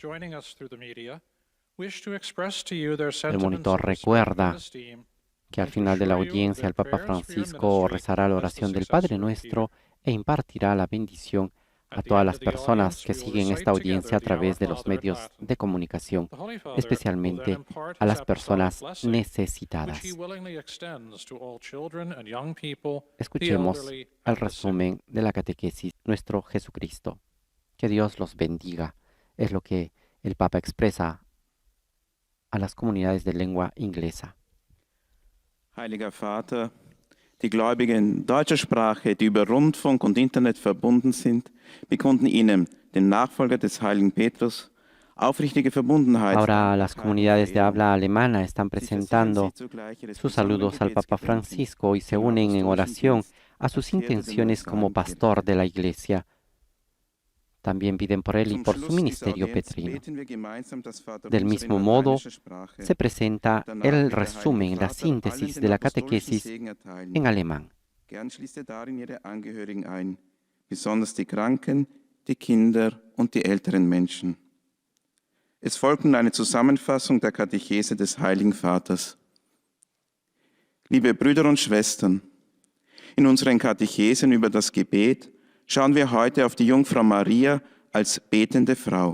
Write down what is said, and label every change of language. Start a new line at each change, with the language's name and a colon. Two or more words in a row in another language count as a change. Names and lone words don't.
Spanish: El monitor recuerda que al final de la audiencia el Papa Francisco rezará la oración del Padre Nuestro e impartirá la bendición a todas las personas que siguen esta audiencia a través de los medios de comunicación, especialmente a las personas necesitadas. Escuchemos el resumen de la catequesis Nuestro Jesucristo. Que Dios los bendiga, es lo que el Papa expresa a las comunidades de lengua inglesa.
German: Heiliger Vater, die Gläubigen deutscher Sprache, die über Rundfunk und Internet verbunden sind, bekunden Ihnen, den Nachfolger des heiligen Petrus, aufrichtige Verbundenheit.
Spanish: Ahora las comunidades de habla alemana están presentando sus saludos al Papa Francisco y se unen en oración a sus intenciones como pastor de la Iglesia. También piden por él y por su ministerio petrino. Del mismo modo, se presenta el resumen, la síntesis de la catequesis en alemán.
German: Gern schließt darin ihre Angehörigen ein, besonders die Kranken, die Kinder und die älteren Menschen. Es folgt nun eine Zusammenfassung der Katechese des Heiligen Vaters. Liebe Brüder und Schwestern, in unseren Katechesen über das Gebet schauen wir heute auf die Jungfrau Maria als betende Frau.